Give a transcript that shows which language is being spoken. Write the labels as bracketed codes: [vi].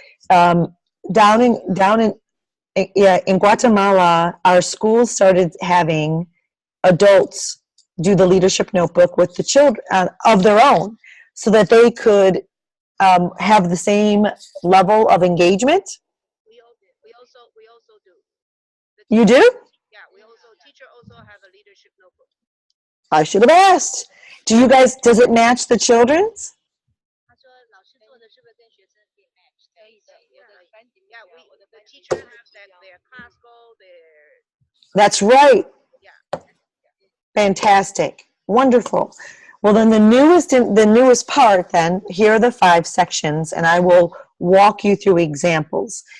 [en] Down in Guatemala, our schools started having adults do the leadership notebook with the children of their own, so that they could have the same level of engagement? We also do. You do? Yeah, teacher also have a leadership notebook. I should have asked. Do you guys, does it match the children's? [zh] 他说老师做的是不是跟学生可以 match？可以的，我的班级 [en] Yeah, the teacher have their class goal, their That's right. yeah. Fantastic. Wonderful. Well, then the newest part then, here are the 5 sections, and I will walk you through examples.